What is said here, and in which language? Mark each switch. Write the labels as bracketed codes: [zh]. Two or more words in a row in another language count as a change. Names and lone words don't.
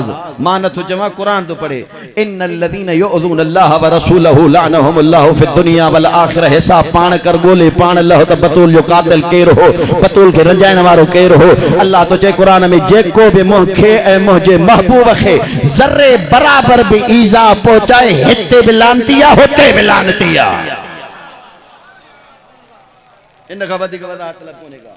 [sd] मां नथो चवां, क़ुरान तो पढ़े, [ar] إن الذين يؤذون الله ورسوله لعنهم الله في الدنيا والآخرة. [sd] हिसाब पाण कर ॻोल्हे पाण लह त बतूल जो क़ातिल केरु हो, बतूल खे रंजाइण वारो केरु हो। अल्लाह तो चए क़ुरान में, जेको बि मूंखे ऐं मुंहिंजे महबूब खे ज़र्रे बराबर बि ईज़ा पहुचाए, हिते बि लानती आहे, हुते बि लानती आहे। इन खां वधीक वॾा तलब कोन्हे का।